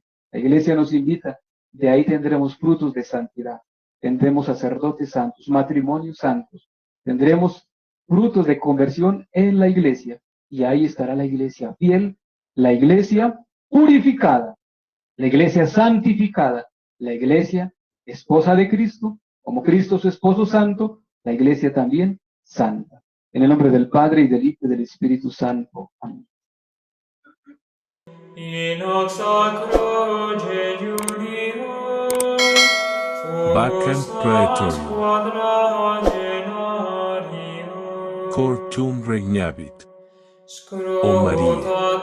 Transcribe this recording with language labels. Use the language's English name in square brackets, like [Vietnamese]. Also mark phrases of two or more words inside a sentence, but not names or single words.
[Spanish] La iglesia nos invita, de ahí tendremos frutos de santidad, tendremos sacerdotes santos, matrimonios santos, tendremos frutos de conversión en la iglesia, y ahí estará la iglesia fiel, la iglesia purificada, la iglesia santificada, la iglesia esposa de Cristo, como Cristo su esposo santo, la iglesia también santa. En el nombre del Padre, y del Hijo, y del Espíritu Santo. Amén. [Latin] In hoc sacro jejunio, Vacant praetorium. quadragenario, Cor tuum regnabit, O Maria.